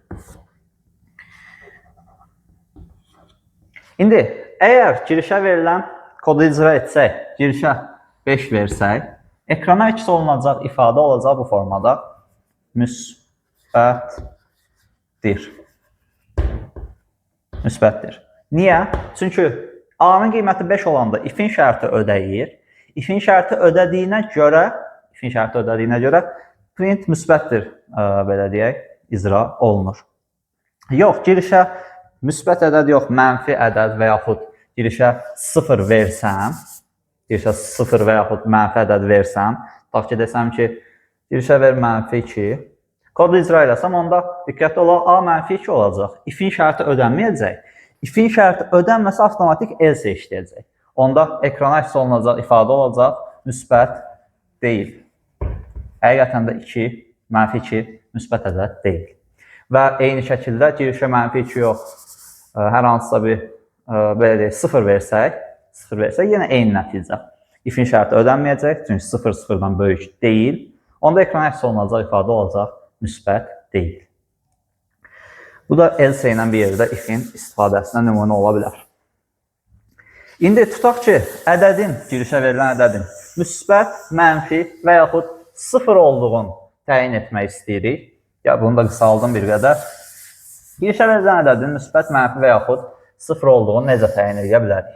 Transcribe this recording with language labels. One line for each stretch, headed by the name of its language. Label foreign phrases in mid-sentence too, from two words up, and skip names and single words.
Azerbaijani: İndi, əgər girişə verilən kodu icra etsək, girişə 5 versək, ekrana əks olunacaq ifadə olacaq bu formada. Müsbətdir. Müsbətdir. Niyə? Çünki A-nın qiyməti 5 olanda if-in şərti ödəyir. If-in şərti ödədiyinə görə print müsbətdir, belə deyək, icra olunur. Yox, girişə müsbət ədəd yox, mənfi ədəd və yaxud girişə 0 versəm, girişə 0 və yaxud mənfi ədəd versəm, tutaq ki, desəm ki, girişə ver mənfi 2, kodu icra eləsəm, onda diqqətli olaq, A mənfi 2 olacaq. If-in şərti ödənməyəcək. If-in şərti ödənməsə, avtomatik else işləyəcək. Onda ekrana əks olunacaq ifadə olacaq, müsbət deyil. Həqiqətən də 2, mənfi 2 müsbət ədəd deyil. Və eyni şəkildə girişə mənfi 2 yox, hər hansısa bir belə deyək, 0 versək, yenə eyni nəticə. If-in şərti ödənməyəcək, çünki 0 0-dan böyük deyil. Onda ekrana əks olunacaq ifadə olacaq, müsbət deyil. Bu da else ilə bir yerdə if-in istifadəsinə nümunə ola bilər. İndi tutaq ki, ədədin, girişə verilən ədədin müsbət, mənfi və yaxud 0 olduğunu təyin etmək istəyirik. Ya, bunu da qısaldım bir qədər. Girişə verilən ədədin müsbət, mənfi və yaxud 0 olduğunu necə təyin edə bilərik?